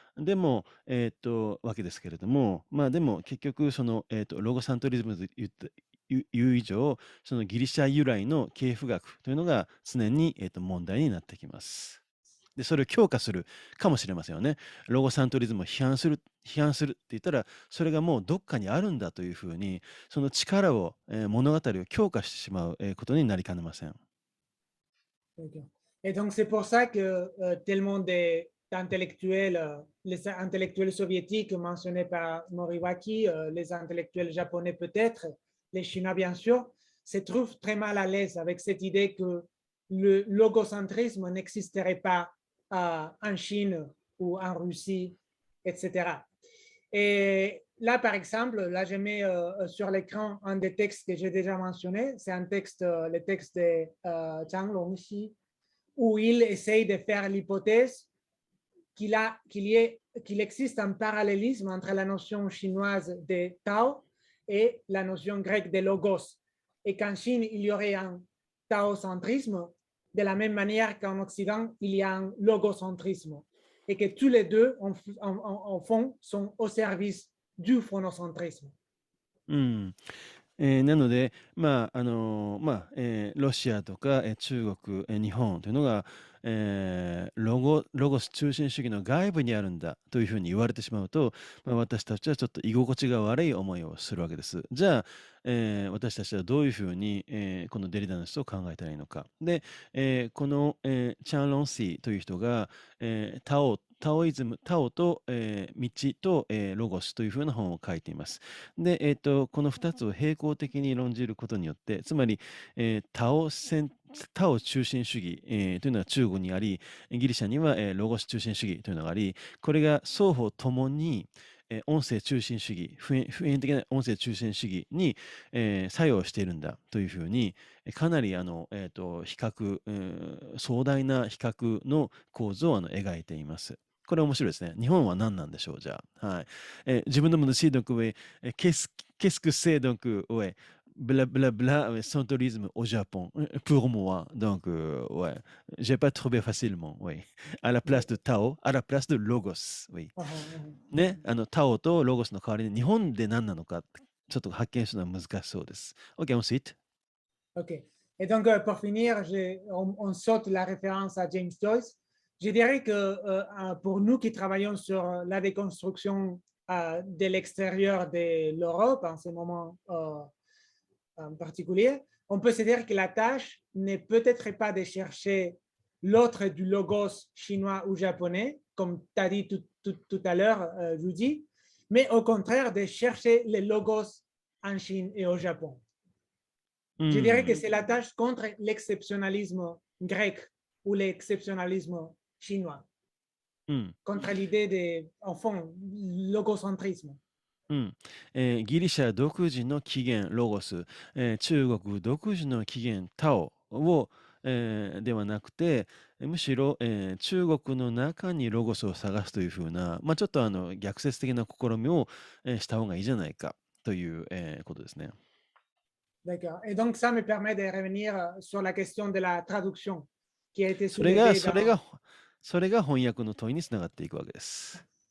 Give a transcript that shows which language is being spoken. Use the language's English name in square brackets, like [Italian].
[Japanese] でも、わけですけれども、でも結局その、ロゴサントリズムという以上、そのギリシャ由来の系譜学というのが常に、問題になってきます。で、それを強化するかもしれませんよね。ロゴサントリズムを批判するって言ったら、それがもうどっかにあるんだというふうに、その力を、物語を強化してしまうことになりかねません。 [French] Et donc, c'est pour ça que tellement d'intellectuels, les intellectuels soviétiques mentionnés par Moriwaki, les intellectuels japonais peut-être, les Chinois bien sûr, se trouvent très mal à l'aise avec cette idée que le logocentrisme n'existerait pas en Chine ou en Russie, etc. Et là, par exemple, là, je mets sur l'écran un des textes que j'ai déjà mentionné. C'est un texte, le texte de Zhang Longxi, où il essaye de faire l'hypothèse qu'il existe un parallélisme entre la notion chinoise de Tao et la notion grecque de logos. Et qu'en Chine, il y aurait un taocentrisme, de la même manière qu'en Occident, il y a un logocentrisme. Et que tous les deux, en fond, sont au service du phonocentrisme. [Japanese] なので、ロシアとか、中国、日本というのが、ロゴス中心主義の外部にあるんだというふうに言われてしまうと、私たちはちょっと居心地が悪い思いをするわけです。じゃあ、私たちはどういうふうに、このデリダの思想を考えたらいいのか。で、この、チャン・ロンシーという人が、タオイズム、タオと、道と、ロゴスというふうな本を書いています。で、この2つを並行的に論じることによって、つまり、タオ中心主義、というのが中国にあり、ギリシャには、ロゴス中心主義というのがあり、これが双方ともに、音声中心主義、普遍的な音声中心主義に、作用しているんだというふうに、かなり比較、壮大な比較の構図を描いています。これ面白いですね。日本は何なんでしょう、じゃあ。はい。自分のものし、 [French] donc, ouais, qu'est-ce que c'est, donc, ouais, blablabla, sans tourisme au Japon, pour moi. Donc, ouais, j'ai pas trouvé facilement, oui. À la place de Tao, à la place de Logos, oui. [Japanese] ね、タオとロゴスの代わりに日本で何なのか、ちょっと発見するのは難しそうです。 [French] OK, ensuite. OK. Et donc, pour finir, on saute la référence à James Joyce. Je dirais que pour nous qui travaillons sur la déconstruction de l'extérieur de l'Europe en ce moment en particulier, on peut se dire que la tâche n'est peut-être pas de chercher l'autre du logos chinois ou japonais, comme tu as dit tout à l'heure, Rudy, mais au contraire de chercher les logos en Chine et au Japon. Je dirais que c'est la tâche contre l'exceptionnalisme grec ou l'exceptionnalisme chinois, contre l'idée de, en fond, logocentrisme. [Japanese] ギリシャ独自の起源ロゴス、中国独自の起源タオを、ではなくて、むしろ、中国の中にロゴスを探すというふうな、ちょっと逆説的な試みを、した方がいいじゃないかという、ことですね。 [French] D'accord. Et donc, ça me permet de revenir sur la question de la traduction qui a été [Japanese] それが [French] soulevée [Japanese] それが翻訳の問いにつながっていくわけです。